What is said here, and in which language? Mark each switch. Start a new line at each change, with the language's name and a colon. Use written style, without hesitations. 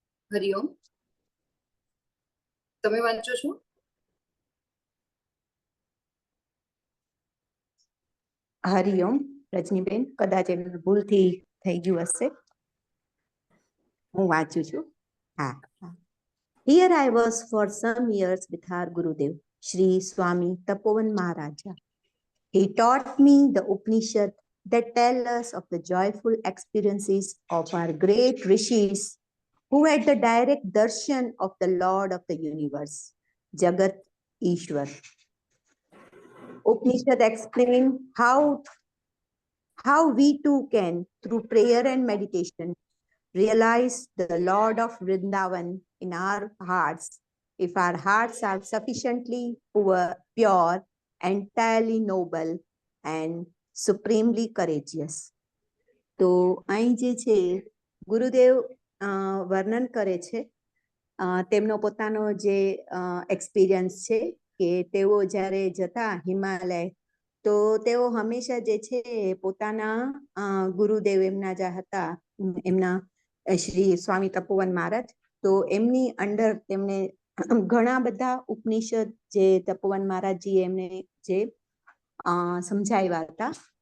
Gujarati: હરિઓમ, તમે વાંચો છો? હરિઓમ રજનીબેન, કદાચ એમને ભૂલથી થઈ ગયું હશે. હું વાંચું છું. હા.
English: Here I was for some years with our Gurudev, Shri Swami Tapovan Maharaja. He taught me the Upanishad that tell us of the joyful experiences of our great rishis who had the direct darshan of the Lord of the universe, Jagat Ishwar. Upanishad explain how we too can, through prayer and meditation, realize the Lord of Vrindavan in our hearts, if our hearts are sufficiently pure, entirely noble, and supremely courageous.
Gujarati: તો અહીં જે છે ગુરુદેવ વર્ણન કરે છે તેમનો પોતાનો જે એક્સપિરિયન્સ છે કે તેઓ જ્યારે જતા હિમાલય તો તેઓ હંમેશા જે છે પોતાના ગુરુદેવ એમના જે હતા એમના શ્રી સ્વામી તપોવન મહારાજ, તો એમની અંડર તેમને ઘણા બધા ઉપનિષદ જે તપોવન મહારાજજીએ એમને જે સમજાવ્યા હતા.